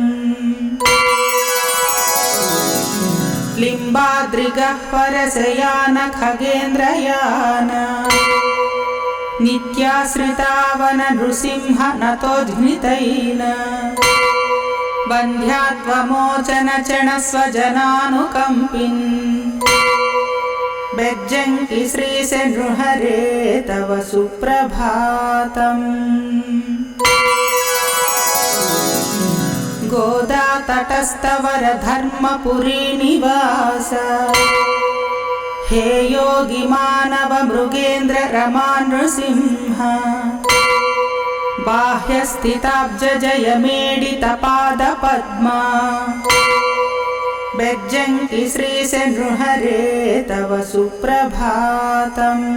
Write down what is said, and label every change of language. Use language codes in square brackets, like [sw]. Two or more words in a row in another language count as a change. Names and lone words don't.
[sa] लिम्बाद्रिगह्वरशयान खगेन्द्रयान नित्याश्रितावन नृसिंह नतोज्ञितैन वन्ध्यात्वमोचन चण स्वजनानुकम्पिन् బెజ్జంకి శ్రీశనృహరే తవ సుప్రభాతం. గోదా తటస్థవర ధర్మపురీ నివాస హే యోగి మానవ మృగేంద్ర రమా నృసింహ బాహ్యస్థితాబ్జ జయ మేడిత పాద పద్మా బెజ్జంకి శ్రీశనృహరే తవ సుప్రభాతం.